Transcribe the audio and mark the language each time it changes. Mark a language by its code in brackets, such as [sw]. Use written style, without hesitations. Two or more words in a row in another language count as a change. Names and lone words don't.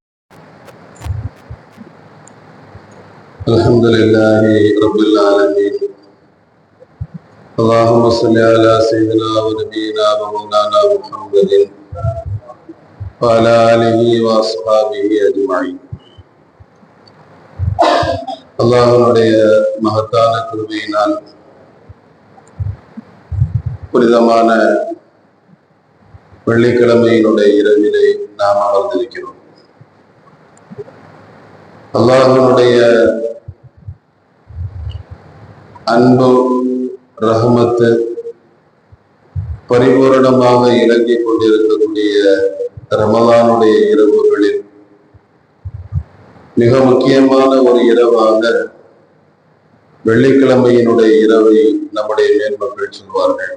[ar] الحمد لله رب العالمين. اللهم صل على سيدنا ونبينا ومولانا محمد وعلى آله وأصحابه أجمعين. [ta] அல்லாஹ்வுடைய மகத்தான கிருபையினால் புனிதமான வெள்ளிக்கிழமையினுடைய இரவிலே நாம் அமர்ந்திருக்கிறோம். அல்லாஹ்வுடைய அன்பு ரஹமத்து பரிபூரணமாக இறங்கிக் கொண்டிருக்கக்கூடிய ரமலானுடைய இரவுகளில் மிக முக்கியமான ஒரு இரவாக வெள்ளிக்கிழமையினுடைய இரவை நம்முடைய மேன்மக்கள் சொல்வார்கள்.